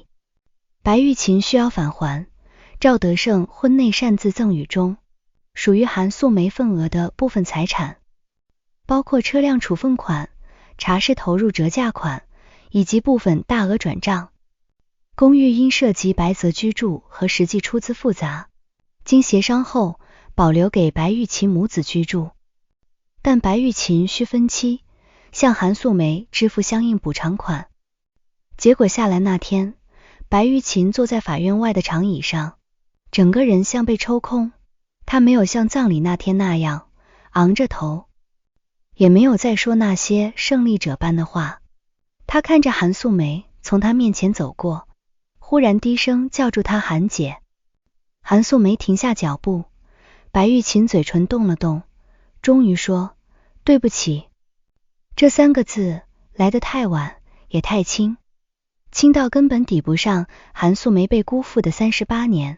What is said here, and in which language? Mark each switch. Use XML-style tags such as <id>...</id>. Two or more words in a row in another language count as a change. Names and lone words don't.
<zh>白玉琴需要返還趙德勝婚內擅自贈與中屬於韓素梅份額的部分財產，包括車輛處分款、茶室投入折價款以及部分大額轉賬。公寓因涉及白澤居住和實際出資複雜，經協商後保留給白玉琴母子居住，但白玉琴需分期向韓素梅支付相應補償款。結果下來那天，白玉琴坐在法院外的長椅上，整個人像被抽空，她沒有像葬禮那天那樣昂着頭，也沒有再說那些勝利者般的話。她看着韓素梅從她面前走過，忽然低聲叫住她，韓姐。韓素梅停下腳步，白玉琴嘴唇動了動，終於說，對不起。這三個字來得太晚，也太輕，輕到根本抵不上韓素梅被辜負的38年。</zh>